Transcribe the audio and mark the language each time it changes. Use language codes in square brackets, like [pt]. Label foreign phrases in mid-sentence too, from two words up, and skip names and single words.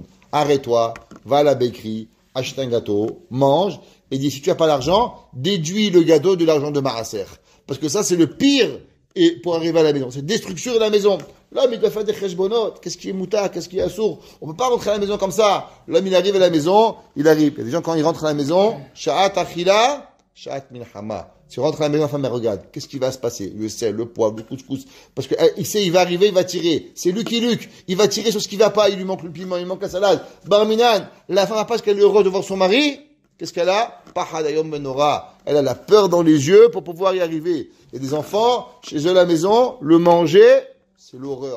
[fr] Arrête-toi. Va à la bakery. Achète un gâteau. Mange. Et dis, si tu n'as pas l'argent, déduis le gâteau de l'argent de Maraser. Parce que ça, c'est le pire et pour arriver à la maison. C'est destruction de la maison. L'homme, il doit faire des cheshbonot. Qu'est-ce qui est mouta? Qu'est-ce qui est assour? On peut pas rentrer à la maison comme ça. L'homme, il arrive à la maison, il arrive. Il y a des gens, quand ils rentrent à la maison, [he] שעת אכילה, שעת מלחמה. [fr] Si on rentre à la maison, la femme, elle regarde. Qu'est-ce qui va se passer? Le sel, le poivre, le couscous. Parce que, il sait, il va arriver, il va tirer. C'est Lucky Luke. Il va tirer sur ce qui va pas. Il lui manque le piment, il manque la salade. Barminan. La femme, parce qu'elle est heureuse de voir son mari. Qu'est-ce qu'elle a? [he] פחד יום ונורא. [fr] Elle a la peur dans les yeux pour pouvoir y arriver. Il y a des enfants, chez eux à la maison, le manger, c'est l'horreur.